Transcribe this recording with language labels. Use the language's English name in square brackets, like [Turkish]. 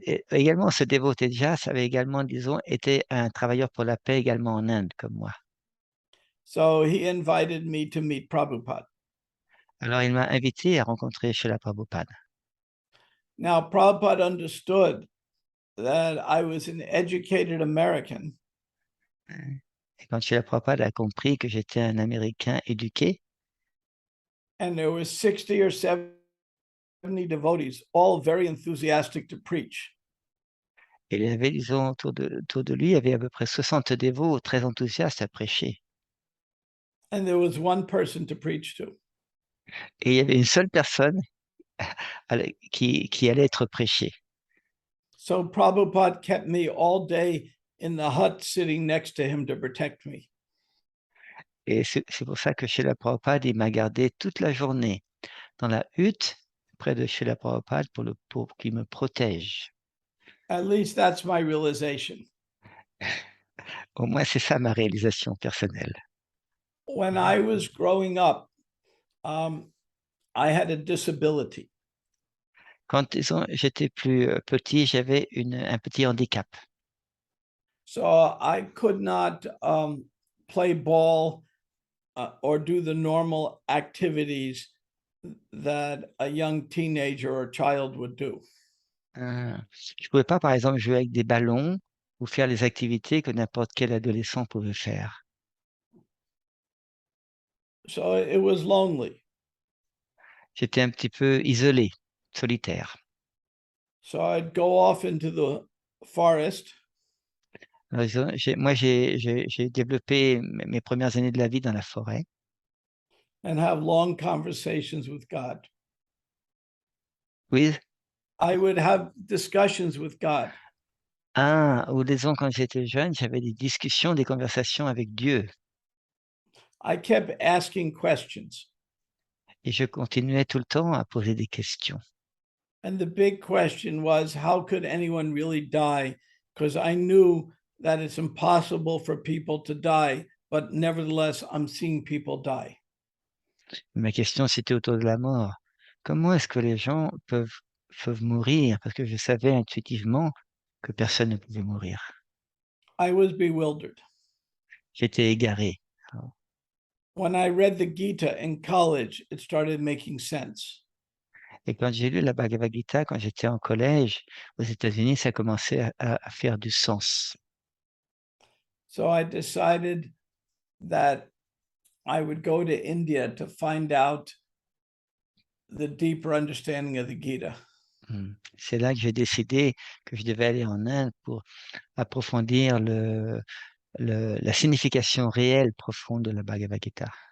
[French] Également, ce dévot Tejas avait également, disons, été un travailleur pour la paix également en Inde, comme moi. [English] So he invited me to meet Prabhupada. [French] Alors, il m'a invité à rencontrer Srila Prabhupada. [English] Now, Prabhupada understood that I was an educated American. [French] Et quand Srila Prabhupada a compris que j'étais un Américain éduqué, [English] And there were 60 or 70 devotees, all very enthusiastic to preach. [French] et il y avait, disons, autour de lui, il y avait à peu près 60 dévots très enthousiastes à prêcher. [English] And there was one person to preach to. [French] Et il y avait une seule personne qui allait être prêchée. [English] So Prabhupada kept me all day in the hut sitting next to him to protect me. [French] Et c'est pour ça que Srila Prabhupada, il m'a gardé toute la journée dans la hutte près de Srila Prabhupada pour qu'il me protège. [English] At least that's my realization. [French] Au moins, c'est ça ma réalisation personnelle. [English] When I was growing up, I had a disability. [French] Quand, disons, j'étais plus petit, j'avais un petit handicap. [English] So I could not play ball or do the normal activities that a young teenager or child would do. [French] Je pouvais pas, par exemple, jouer avec des ballons ou faire les activités que n'importe quel adolescent pouvait faire. [English] So it was lonely. [French] J'étais un petit peu isolé, solitaire. [English] So I'd go off into the forest [French] Alors, j'ai développé mes premières années de la vie dans la forêt. [English] and have long conversations with God. [French] Oui. [English] I would have discussions with God. [French] Ou disons, quand j'étais jeune, j'avais des discussions, des conversations avec Dieu. [English] I kept asking questions. [French] Et je continuais tout le temps à poser des questions. [English] And the big question was, how could anyone really die? Because I knew that it's impossible for people to die, but nevertheless, I'm seeing people die. [French] Ma question, c'était autour de la mort. Comment est-ce que les gens peuvent mourir? Parce que je savais intuitivement que personne ne pouvait mourir. [English] I was bewildered. [French] J'étais égaré. [English] When I read the Gita in college, it started making sense. [French] Et quand j'ai lu la Bhagavad Gita, quand j'étais en collège aux États-Unis, ça commençait à faire du sens. [English] So I decided that I would go to India to find out the deeper understanding of the Gita. [French] C'est là que j'ai décidé que je devais aller en Inde pour approfondir la signification réelle profonde de la Bhagavad Gita.